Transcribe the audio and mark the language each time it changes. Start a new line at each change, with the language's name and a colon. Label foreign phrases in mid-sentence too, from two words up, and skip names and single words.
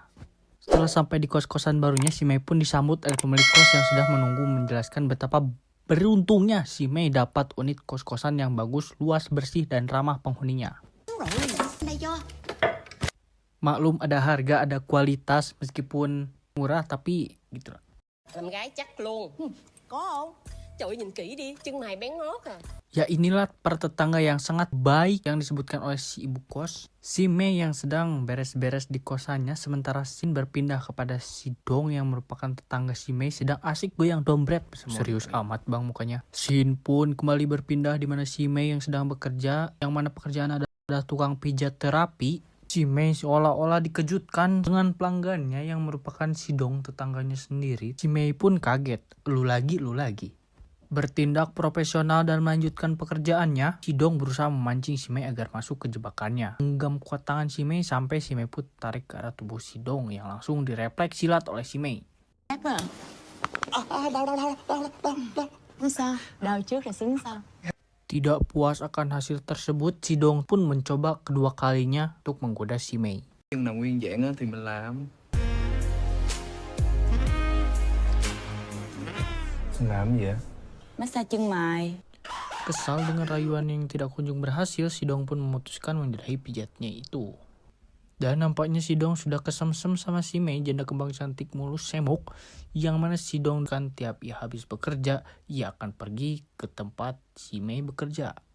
Indonesian: Setelah sampai di kos-kosan barunya, si Mei pun disambut oleh pemilik kos yang sudah menunggu menjelaskan betapa beruntungnya si Mei dapat unit kos-kosan yang bagus, luas, bersih, dan ramah penghuninya. Maklum ada harga, ada kualitas, meskipun murah tapi gitu lah.
Vietnamese: Làm gái chắc luôn. Có không? Trời ơi, nhìn kỹ đi, chân mày bén ngót à.
Indonesian: Ya inilah para tetangga yang sangat baik yang disebutkan oleh si ibu kos. Si Mei yang sedang beres-beres di kosannya, sementara Sin berpindah kepada si Dong yang merupakan tetangga si Mei sedang asik goyang dompet. Serius amat bang mukanya. Sin pun kembali berpindah di mana si Mei yang sedang bekerja, yang mana pekerjaan adalah tukang pijat terapi. Si Mei seolah-olah dikejutkan dengan pelanggannya yang merupakan si Dong, tetangganya sendiri. Si Mei pun kaget. Lu lagi. Bertindak profesional dan melanjutkan pekerjaannya, si Dong berusaha memancing si Mei agar masuk ke jebakannya. Genggam kuat tangan si Mei sampai si Mei pun tarik ke arah tubuh si Dong yang langsung direfleks silat oleh si Mei.
Vietnamese: Không sao, đau trước rồi xính sau.
Indonesian: Tidak puas akan hasil tersebut, si Dong pun mencoba kedua kalinya untuk menggoda si Mei.
Vietnamese: Nhưng là nguyên dạng á, thì mình làm. Làm gì vậy? Massage chân mày.
Indonesian: Kesal dengan rayuan yang tidak kunjung berhasil, si Dong pun memutuskan menyudahi pijatnya itu. Dan nampaknya si Dong sudah kesemsem sama si Mei, janda kembang cantik mulus semok, yang mana si Dong kan tiap ia habis bekerja, ia akan pergi ke tempat si Mei bekerja.